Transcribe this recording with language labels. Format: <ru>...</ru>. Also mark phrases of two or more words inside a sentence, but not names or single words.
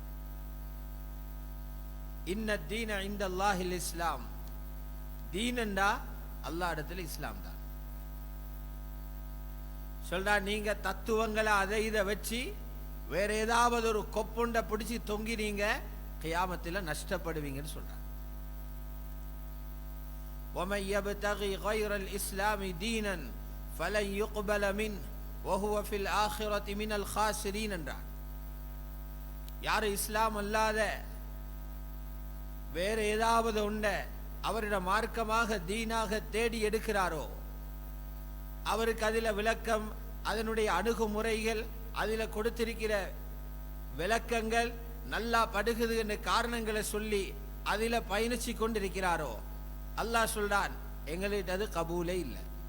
<ar>إن الدين عند الله الإسلام,</ar> <ta>தீனண்டா அல்லாஹ் இடத்துல இஸ்லாம் தான். சொல்றா, நீங்க தத்துவங்களை அதை இதை வச்சு வேற ஏதாவது ஒரு கொப்புண்ட பிடிச்சி தொங்கினீங்க கியாமத்தில் நஷ்டப்படுவீங்கன்னு சொல்றாங்க.</ta> <ar>وَمَنْ يَبْتَغِي غَيْرَ الْإِسْلَامِ دِينًا فَلَنْ يُقْبَلَ مِنْهُ وَهُوَ فِي الْآخِرَةِ مِنَ الْخَاسِرِينَ என்றார்.</ar> <ta>யார் இஸ்லாம் அல்லாத வேற ஏதாவது உண்ட அவருடைய மார்க்கமாக தீனாக தேடி எடுக்கிறாரோ அவருக்கு அதில் விளக்கம், அதனுடைய அணுகுமுறைகள், அதில் கொடுத்திருக்கிற விளக்கங்கள் நல்லா படுகுது என்ற காரணங்களை சொல்லி அதில் பயணிச்சு கொண்டிருக்கிறாரோ அல்லாஹ் சொல்றான், எங்களுக்கு அது கபூலே இல்லை.</ta>